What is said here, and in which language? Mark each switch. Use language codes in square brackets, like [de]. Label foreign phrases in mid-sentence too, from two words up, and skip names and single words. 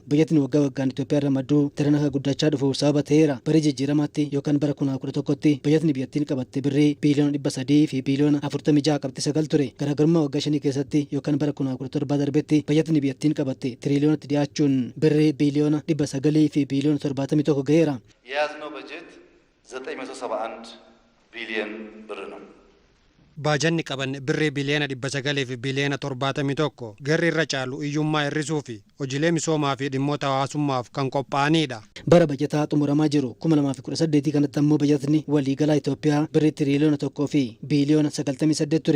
[om] Bayyatni waggaa waggaan Itoophiyaan ramadduu daran akka guddachaa dhufuuf sababa ta'eera. Bara jijjiiramaatti yookaan bara 2011tti bayyatni biyyattiin qabatte birrii biiliyoona 300 fi biiliyoona 46.9 ture. Garaagarummaa waggaa 5 keessatti yookaan bara 2017 darbetti bayyatni biyyattiin qabatte tiriliyoonatti dhiyaachuun birrii biiliyoona 900 fi biiliyoona 71 ga'eera. [am] የያዝነው በጀት 971 ቢሊዮን ብር ነው። [om] Baajanni qaban birrii biliyoona 900 fi biliyoona 71 garri irra caalu iyyummaa hir'isuu fi hojiilee misoomaa fi dhimmoota hawaasummaaf kan qophaa'anidha. Bara bajataa xumuramaa jiru 2018 kanatti ammoo bajatni waliigalaa Itoophiyaa birrii tiriliyoona 1 fi biiliyoona 98 ture.